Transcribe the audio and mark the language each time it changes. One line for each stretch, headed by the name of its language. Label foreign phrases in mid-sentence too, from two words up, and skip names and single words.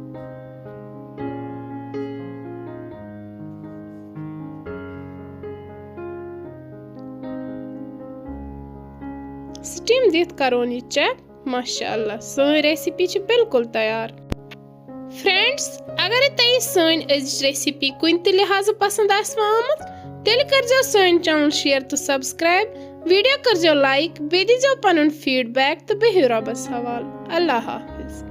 Kashmiri: स्टीम दित करोन यह चेक। माशाअल्लाह सोन रेसिपी बिल्कुल तैयार। फ्रेंड्स, अगर तुम सोन अजिच रेसिपी कुन ते लिहाज पसंद आमुत, तेल कर सोन चैनल शेयर तो सब्सक्राइब। वीडियो कर लाइक, बे दीजो पनुन फीडबैक तो बिहियो रब्बस हवाल।
Urdu: اللہ حافظ.